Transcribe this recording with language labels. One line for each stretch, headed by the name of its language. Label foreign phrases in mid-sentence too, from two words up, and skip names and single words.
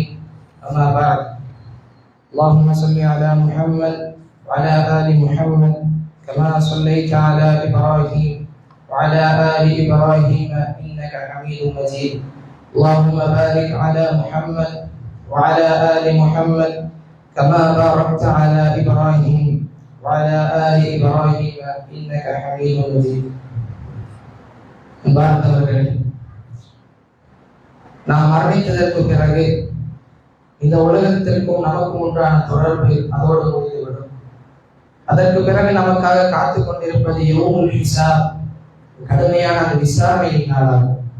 Arabic: أما بعد، اللهم صل على محمد وعلى آل محمد كما صليت على إبراهيم وعلى آل إبراهيم إنك إنك حميد مجيد. اللهم بارك على محمد وعلى آل محمد كما باركت على إبراهيم وعلى آل إبراهيم إنك حميد مجيد.
Tamil: அன்பார்ந்தவர்களே, நாம் மரணித்ததற்கு பிறகு இந்த உலகத்திற்கும் நமக்கும் உண்டான தொடர்பு அதோடு முடிந்துவிடும். அதற்கு பிறகு நமக்காக காத்துக் கொண்டிருப்பது
Arabic: يوم الحساب,
Tamil: கடுமையான அந்த விசாரணையின் நாளாகும்.